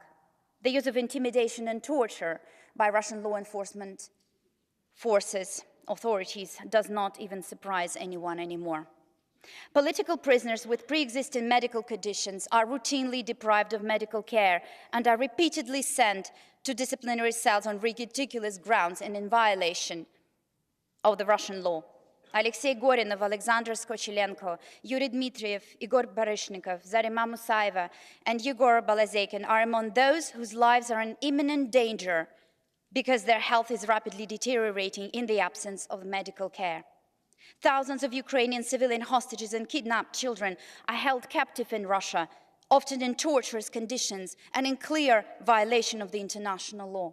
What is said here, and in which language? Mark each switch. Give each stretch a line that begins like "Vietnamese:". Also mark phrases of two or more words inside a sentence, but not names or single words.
English: The use of intimidation and torture by Russian law enforcement authorities does not even surprise anyone anymore. Political prisoners with pre-existing medical conditions are routinely deprived of medical care and are repeatedly sent to disciplinary cells on ridiculous grounds and in violation of the Russian law. Alexei Gorinov, Alexander Skochilenko, Yuri Dmitriev, Igor Baryshnikov, Zarima Musaeva, and Yegor Balazeykin are among those whose lives are in imminent danger because their health is rapidly deteriorating in the absence of medical care. Thousands of Ukrainian civilian hostages and kidnapped children are held captive in Russia, often in torturous conditions and in clear violation of the international law.